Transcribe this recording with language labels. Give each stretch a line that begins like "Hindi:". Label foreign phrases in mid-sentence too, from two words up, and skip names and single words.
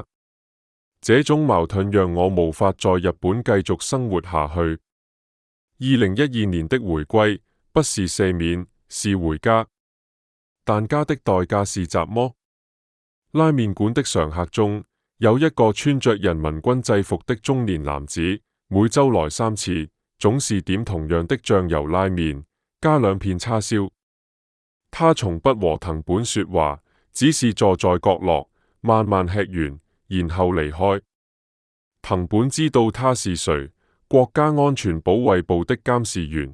Chinese: 這種矛盾讓我無法在日本繼續生活下去。2012年的回歸，不是赦免，是回家，但家的代價是什麼？拉麵館的常客中有一個穿着人民軍制服的中年男子，每周來3 次，總是點同樣的醬油拉麵，加2片叉燒。他從不和藤本說話，只是坐在角落，慢慢吃完，然後離開。藤本知道他是誰，國家安全保衛部的監視員。